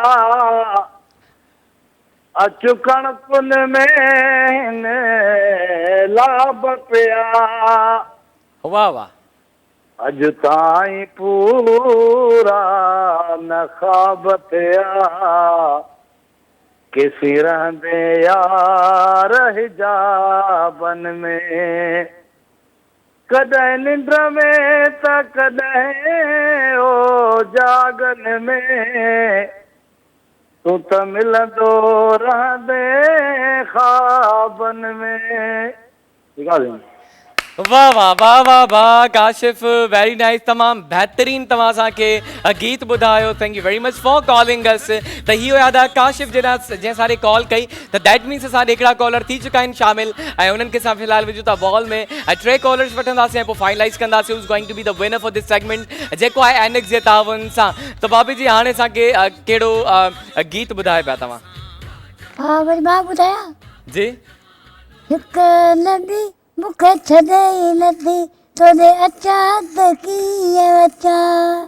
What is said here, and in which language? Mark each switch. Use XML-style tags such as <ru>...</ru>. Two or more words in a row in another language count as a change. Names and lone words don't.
<sd>अचु कणकुनि में लाभ पिया। वाह वाह। अॼु ताईं पूरा न ख़्वाब थिया किसी रहंदे यार हिजाबन में। कॾहिं निंड में त कॾहिं ओ जागन में तूं त मिलंदो रहंदे ख़्वाबन में। वाह वाह वाह वाह वाह काशिफ,</sd> <en>very nice,</en> <sd>तमामु बहितरीन तव्हां असांखे गीत ॿुधायो।</sd> <en>Thank you very much for calling us.</en> <sd>त इहो यादि आहे काशिफ जंहिं असांखे कॉल कई, त</sd> <en>that means</en> <sd>असां हिकिड़ा कॉलर थी चुका आहिनि शामिल ऐं उन्हनि खे असां फ़िलहालु विझूं था बॉल में ऐं 3 कॉलर्स वठंदासीं ऐं पोइ फाइनलाइज़ कंदासीं</sd> <en>who's going to be the winner for this segment</en> <sd>जेको आहे एनेक्स जे तावन सां। त भाभी जी हाणे असांखे कहिड़ो गीत ॿुधाए पिया तव्हां? हा वरी मां ॿुधायां जी। हिकु नदी मूंखे छॾे नथी तोॾे अचां त कीअं अचां।</sd>